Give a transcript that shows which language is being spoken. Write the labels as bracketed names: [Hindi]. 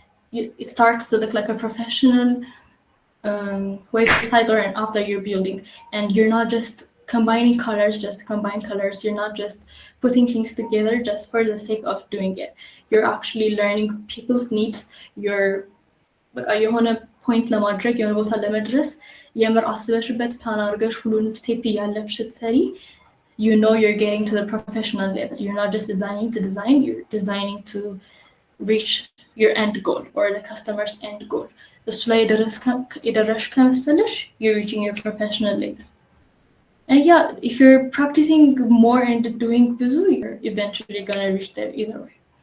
[English] It starts to look like a professional website or an app that you're building, and you're not just combining colors just to combine colors. You're not just putting things together just for the sake of doing it. You're actually learning people's needs. You're [Amharic] የሆነ ፖይንት ለማድረግ የሆነ ቦታ ለመድረስ የምር አስበሽበት ፕላን አድርገሽ ሁሉንም ስቴፕ እያለፍሽ ስትሰሪ, [English] you know you're getting to the professional level. You're not just designing to design, you're designing to reach your end goal or the customer's end goal. [Amharic] እሱ ላይ የደረስሽ ከመሰለሽ [English] you're reaching your professional level. And yeah, if you're practicing more and doing [Amharic] ብዙ, [English] you're eventually gonna reach there either way.